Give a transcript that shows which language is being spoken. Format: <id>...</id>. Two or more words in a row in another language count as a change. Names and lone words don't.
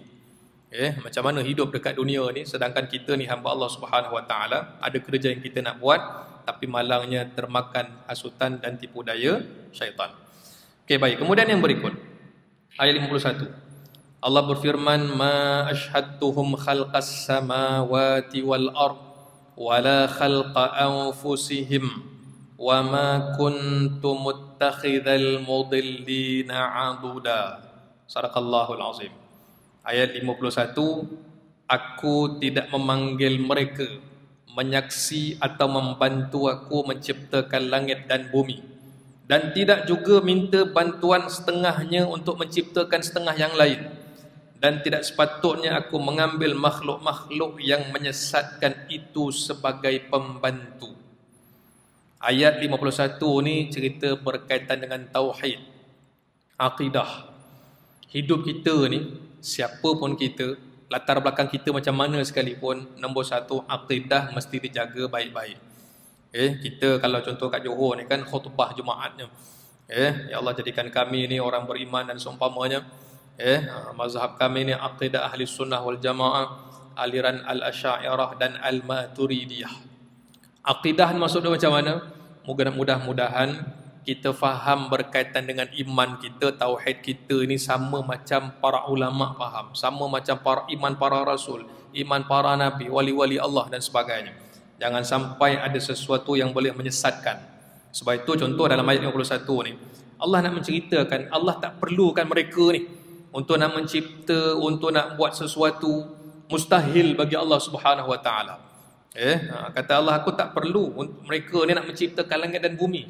<ms>Macam mana hidup dekat dunia ni, sedangkan kita ni hamba Allah</ms> <ar>سبحانه وتعالى,</ar> <ms>ada kerja yang kita nak buat, tapi malangnya termakan hasutan dan tipu daya syaitan. Baik. Kemudian yang berikut, ayat 51. Allah berfirman,</ms> <ar>ما أشهدتهم خلق السماوات والأرض ولا خلق أنفسهم وما كنت متخذ المضلين عضدا. صدق الله العظيم.</ar> <ms>Ayat 51, aku tidak memanggil mereka menyaksi atau membantu aku menciptakan langit dan bumi, dan tidak juga minta bantuan setengahnya untuk menciptakan setengah yang lain. dan tidak sepatutnya aku mengambil makhluk-makhluk yang menyesatkan itu sebagai pembantu. Ayat 51 ni cerita berkaitan dengan tauhid, akidah. Hidup kita ni, siapa pun kita, latar belakang kita macam mana sekalipun, nombor satu, akidah mesti dijaga baik-baik. Kita kalau contoh kat Johor ni kan khutbah Jumaatnya, ya Allah jadikan kami ni orang beriman dan seumpamanya. Mazhab kami ni aqidah ahli sunnah wal jamaah, aliran al-asy'ariyah dan al-maturidiyah. Aqidah maksudnya macam mana? Mudah-mudahan kita faham berkaitan dengan iman kita, tauhid kita ni sama macam para ulama faham, sama macam iman para rasul, iman para nabi, wali-wali Allah dan sebagainya. Jangan sampai ada sesuatu yang boleh menyesatkan. Sebab itu contoh dalam ayat 51 ni, Allah nak menceritakan Allah tak perlukan mereka ni untuk nak mencipta, untuk nak buat sesuatu mustahil bagi Allah</ms> <ar>سبحانه وتعالى.</ar> <ms>Kata Allah, aku tak perlu mereka ni nak menciptakan langit dan bumi.</ms>